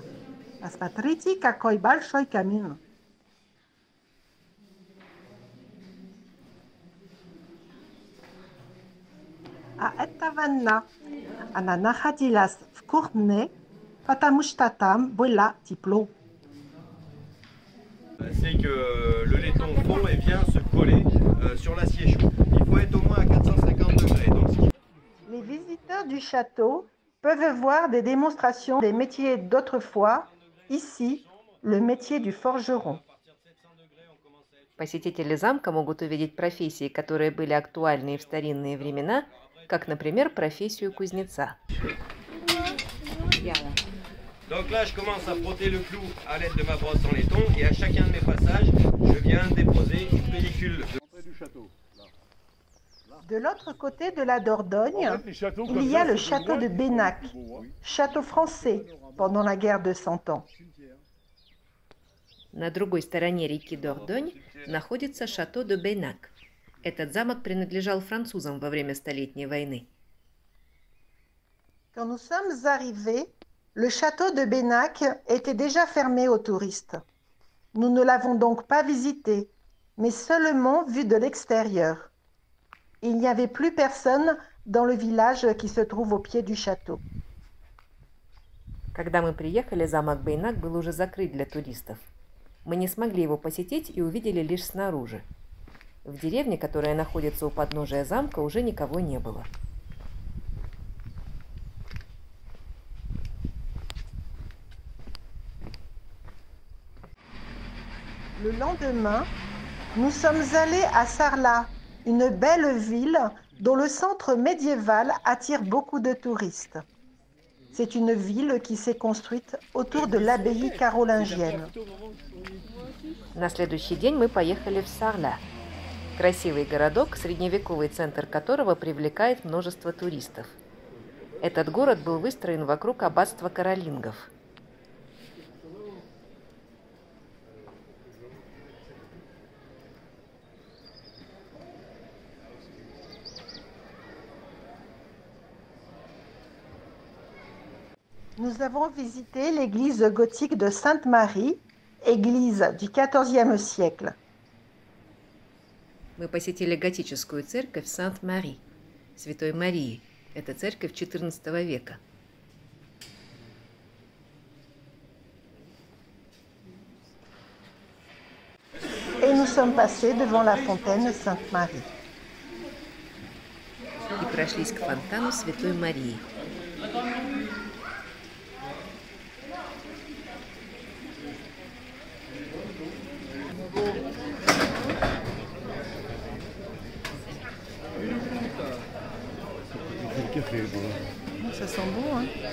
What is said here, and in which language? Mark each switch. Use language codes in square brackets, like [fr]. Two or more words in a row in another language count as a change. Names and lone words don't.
[ru] Посмотрите, какой большой камин. А это ванна. Она находилась в кухне, потому что там было тепло. [fr] C'est que le laiton fond et vient se coller sur l'acier chaud. Il faut être au moins à 450 degrés. Donc... Les visiteurs du château peuvent voir des démonstrations des métiers d'autrefois. Ici, le métier du forgeron. [ru] Посетители замка могут увидеть профессии, которые были актуальны и в старинные времена, как, например, профессию кузнеца. [fr] Donc là, je commence à frotter le clou à l'aide de ma brosse en laiton et à chacun de mes passages, je viens déposer une pellicule. De l'autre côté de la Dordogne, il y a le château de Bénac, château français pendant la guerre de 100 ans. [ru] На другой стороне реки Дордонь находится шато де Бейнак. Этот замок принадлежал французам во время Столетней войны. [fr] Quand nous sommes arrivés, le château de Bénac était déjà fermé aux touristes. Nous ne l'avons donc pas visité, mais seulement vu de l'extérieur. Il n'y avait plus personne dans le village qui se trouve au pied du château. [ru] Когда мы приехали, замок Бейнак был уже закрыт для туристов. Мы не смогли его посетить и увидели лишь снаружи. В деревне, которая находится у подножия замка, уже никого не было. [fr] Le lendemain, nous sommes allés à Sarlat, une belle ville dont le centre médiéval attire beaucoup de touristes. C'est une ville qui s'est construite autour de l'abbaye carolingienne. [ru] На следующий день мы поехали в Сарля. Красивый городок, средневековый центр которого привлекает множество туристов. Этот город был выстроен вокруг аббатства каролингов. [fr] Nous avons visité l'église gothique de Sainte-Marie, église du XIVe siècle. [ru] Мы посетили готическую церковь Сант-Мари, Святой Марии. Это церковь XIV века. [fr] Et nous sommes passés devant la fontaine Sainte-Marie. [ru] И прошлись к фонтану Святой Марии. [fr] Ça sent bon, hein?